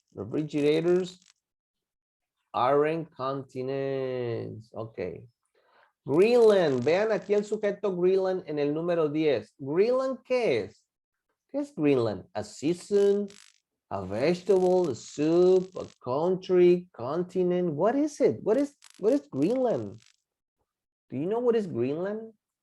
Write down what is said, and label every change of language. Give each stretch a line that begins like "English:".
English: Refrigerators aren't continents. Ok. Greenland.
Spanish: Vean aquí el sujeto Greenland en el número 10. Greenland, ¿qué es? ¿Qué es Greenland?
English: A season, a vegetable, a soup, a country, continent. What is it? What is Greenland? Do you know what is Greenland?